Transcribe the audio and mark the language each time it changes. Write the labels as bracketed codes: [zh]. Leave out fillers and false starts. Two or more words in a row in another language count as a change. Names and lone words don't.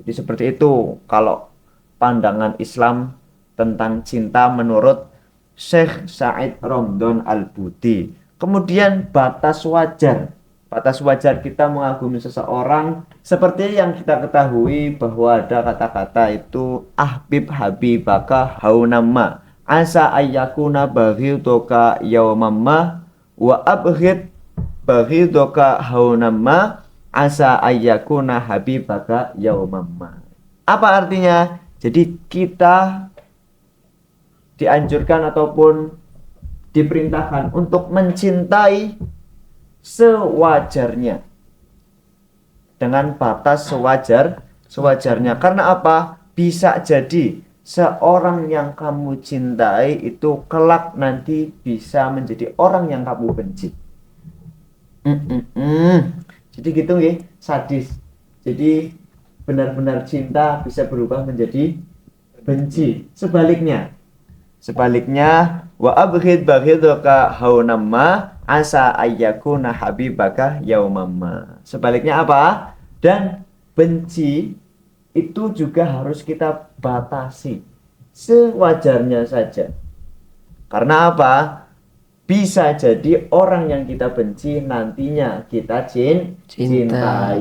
[id] Jadi seperti itu kalau pandangan Islam tentang cinta menurut Syekh Said Ramdhan Al-Buti. Kemudian batas wajar. Batas wajar kita mengagumi seseorang seperti yang kita ketahui bahwa ada kata-kata itu [ar] أحبب حبيبك هونا ما عسى أن يكون بغيضك يوما ما وأبغض بغيضك هونا ما عسى أن يكون حبيبك يوما ما. [id] Apa artinya? Jadi kita dianjurkan ataupun diperintahkan untuk mencintai sewajarnya, dengan batas sewajarnya. Karena apa? Bisa jadi seorang yang kamu cintai itu kelak nanti bisa menjadi orang yang kamu benci. Jadi gitu nggih, sadis. Jadi benar-benar cinta bisa berubah menjadi benci. [ar] Sebaliknya وأبغض بغيضك هونا ما عسى أن يكون حبيبك يوما ما. [id] Sebaliknya apa? Dan benci itu juga harus kita batasi sewajarnya saja. Karena apa? Bisa jadi orang yang kita benci nantinya kita cintai.